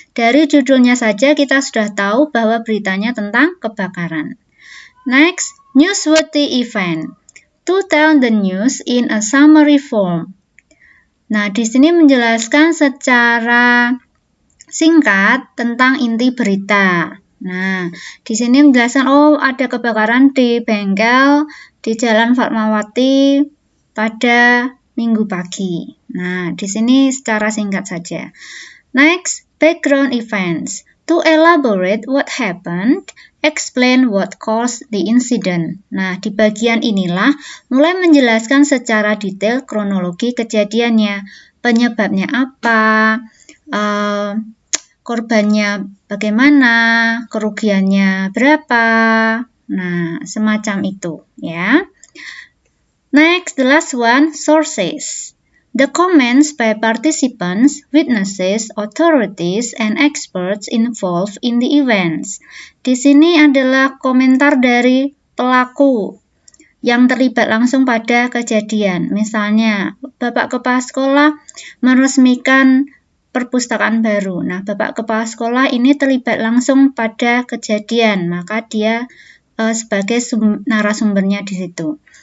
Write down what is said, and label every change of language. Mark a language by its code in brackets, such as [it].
[id] Dari judulnya saja kita sudah tahu bahwa beritanya tentang kebakaran. [en] Next, newsworthy event. To tell the news in a summary form. [id] Nah, di sini menjelaskan secara singkat tentang inti berita. Nah, di sini menjelaskan, ada kebakaran di bengkel di Jalan Fatmawati pada Minggu pagi. Nah, di sini secara singkat saja. Next, background events. [en] To elaborate what happened, explain what caused the incident. [id] Nah, di bagian inilah mulai menjelaskan secara detail kronologi kejadiannya, penyebabnya apa, korbannya bagaimana, kerugiannya berapa. [en] Nah, semacam itu ya. Next, the last one, sources. The comments by participants, witnesses, authorities, and experts involved in the events. [id] Di sini adalah komentar dari pelaku yang terlibat langsung pada kejadian. Misalnya, Bapak Kepala Sekolah meresmikan perpustakaan baru. Nah, Bapak Kepala Sekolah ini terlibat langsung pada kejadian, maka dia sebagai narasumbernya di situ.